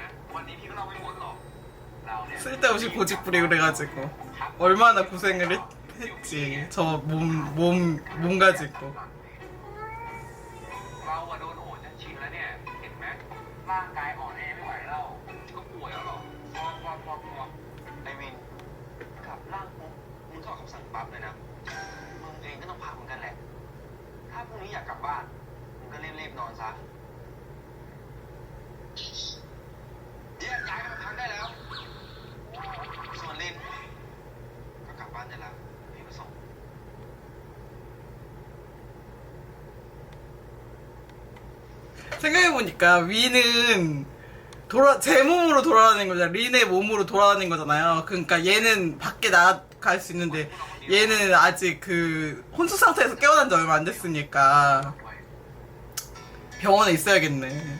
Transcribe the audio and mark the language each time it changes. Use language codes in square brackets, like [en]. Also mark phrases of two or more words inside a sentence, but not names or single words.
[ko] 쓸데없이 고집부리고 그래가지고 얼마나 고생을 했지. 저 몸 가지고. [th] เราอะโดนโหดจนชินแล้วเนี่ย เห็นไหมร่างกายอ่อนแอไม่ไหวแล้วก็ป่วยแล้วหรอพอไอวินกลับร่างปุ๊บมึงก็ออกคำสั่งปั๊บเลยนะมึงเองก็ต้องพักเหมือนกันแหละ ถ้าพรุ่งนี้อยากกลับบ้านมึงก็รีบๆนอนซะแยกย้ายกันไปพักได้แล้ว ส่วนลินก็กลับบ้านได้แล้วพี่มาส่ง [ko] 생각해보니까 위는 제 몸으로 돌아다니는 거잖아. 린의 몸으로 돌아다니는 거잖아요. 그러니까 얘는 밖에 나갈 수 있는데 얘는 아직 그 혼수 상태에서 깨어난 지 얼마 안 됐으니까 병원에 있어야겠네.